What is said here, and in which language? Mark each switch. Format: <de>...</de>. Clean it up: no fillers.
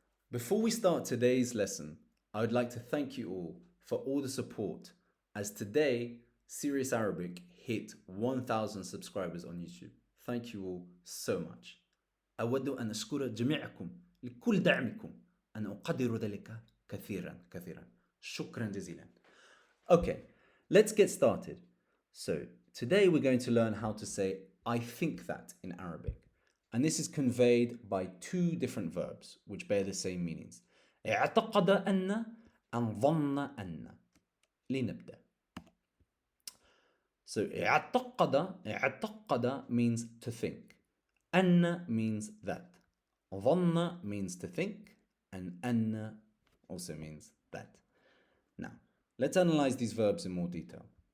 <en>Before we start today's lesson, I would like to thank you all for all the support as today Serious Arabic hit 1000 subscribers on YouTube. Thank you all so much.</en> <ar>أود أن أشكر جميعكم لكل دعمكم. أنا أقدر ذلك كثيرا كثيرا. شكرا جزيلا.</ar> <en>Okay, let's get started. So today we're going to learn how to say I think that in Arabic. And this is conveyed by two different verbs which bear the same meanings.</en> <ar>اعتقد أن and ظن أن. لنبدأ.</ar> <en>So اعتقد means to think. أن means that. ظن means to think. And أن also means that. Now, let's analyze these verbs in more detail.</en>